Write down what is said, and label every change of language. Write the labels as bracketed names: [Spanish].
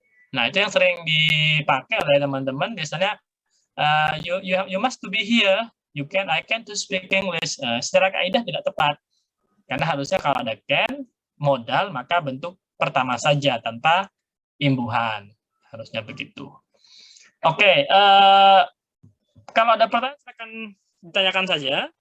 [Indonesian] Nah, itu yang sering dipakai oleh teman-teman. [English] Biasanya you must to be here. I can to speak English. [Indonesian] Secara kaidah tidak tepat. Karena harusnya kalau ada can, modal, maka bentuk pertama saja tanpa imbuhan. Harusnya begitu. Oke, kalau ada pertanyaan silakan ditanyakan saja.